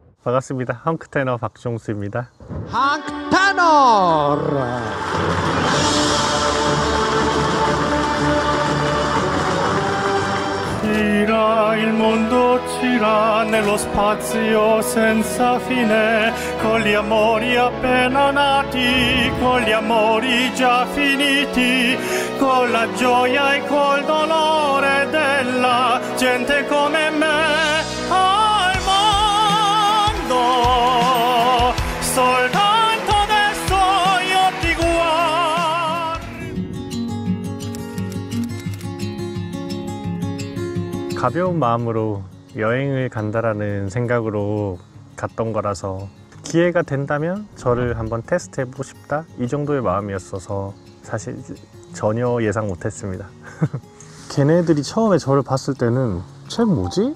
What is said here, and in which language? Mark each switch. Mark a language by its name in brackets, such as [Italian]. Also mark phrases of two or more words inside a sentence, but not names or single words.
[Korean] 반갑습니다. 헝크 테너 박종수입니다. 헝크 테너. [Italian] Gira il mondo, gira nello spazio senza fine, con gli amori appena nati, con gli amori già finiti, con la gioia e col dolore della gente come me al mondo. Soltanto adesso io ti guardo. [Korean] 가벼운 마음으로 여행을 간다라는 생각으로 갔던 거라서 기회가 된다면 저를 한번 테스트 해보고 싶다, 이 정도의 마음이었어서 사실 전혀 예상 못했습니다. 걔네들이 처음에 저를 봤을 때는 쟤 뭐지?